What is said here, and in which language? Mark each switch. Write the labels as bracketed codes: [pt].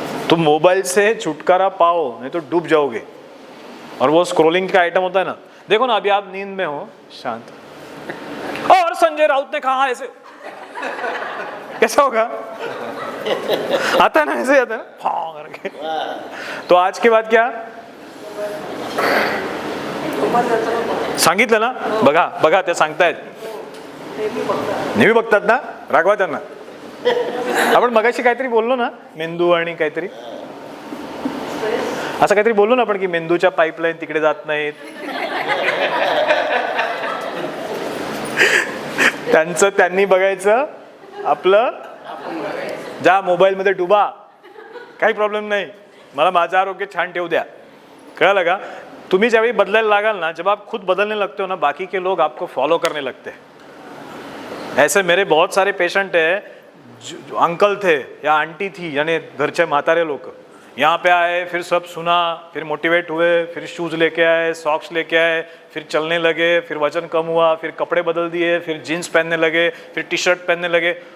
[hi] तो मोबाइल से छुटकारा पाओ, नहीं तो डूब जाओगे। और वो स्क्रोलिंग का आइटम होता है ना, देखो ना अभी आप नींद में हो, शांत, और संजय राउत ने कहा ऐसे, कैसा होगा? आता है ना, ऐसे आता है ना, हाँ करके। तो आज के बाद क्या सांगितलं ना? [mr] बघा ते सांगतायत, नेहमी बघतात ना, रागवा त्यांना। आपण मगाशी काहीतरी बोललो ना, मेंदू आणि काहीतरी असं काहीतरी बोललो ना आपण की मेंदूच्या पाईपलाईन तिकडे जात नाहीत, त्यांनी बघायचं, आपलं जा मोबाईल मध्ये डुबा, काही प्रॉब्लेम नाही, मला माझं आरोग्य छान ठेवू द्या। [hi] क्या लगा? [mr] तुम्ही ज्यावेळी बदलायला लागाल ना, [hi] जब आप खुद बदलने लगते हो ना, बाकी के लोग आपको फॉलो करने लगते हैं। ऐसे मेरे बहुत सारे पेशेंट है, जो अंकल थे या आंटी थी, यानी घरचे म्हातारे लोग, यहाँ पे आए, फिर सब सुना, फिर मोटिवेट हुए, फिर शूज़ लेके आए, सॉक्स लेके आए, फिर चलने लगे, फिर वजन कम हुआ, फिर कपड़े बदल दिए, फिर जीन्स पहनने लगे, फिर टी शर्ट पहनने लगे।